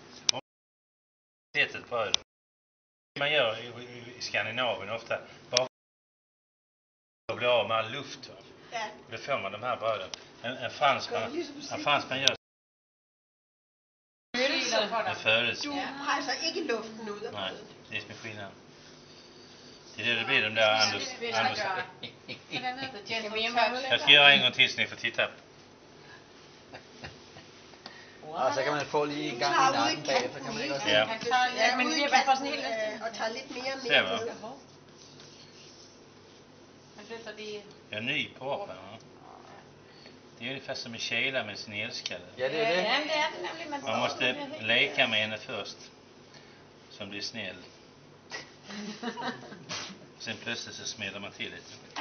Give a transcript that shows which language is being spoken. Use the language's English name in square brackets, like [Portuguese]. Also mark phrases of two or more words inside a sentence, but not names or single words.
[Swedish] Ett bröd. Man gör i Skandinavien ofta bara att bli av med all luft. Ja. Då får man de här bröden. En fransman gör en födelse. [Danish] Du presser ikke luften ud af [Swedish] Nej, [Danish] brødet. [Swedish] det är som skillnaden. Det är det blir de där Anders. Jag ska göra en gång till så ni får titta. [Danish] Og så kan man få lige en gang i nakken bagefter, kan man ikke også? Ja. Ja, men det er bare sådan helt... Og tager lidt mere med. [Swedish] Jag är ny på apan. Det är ungefär som en tjejla med sin älskade. [Danish] Ja, det er det. [Swedish] Man måste leka med henne först. Som blir snäll. Sen plötsligt så smäller man till lite.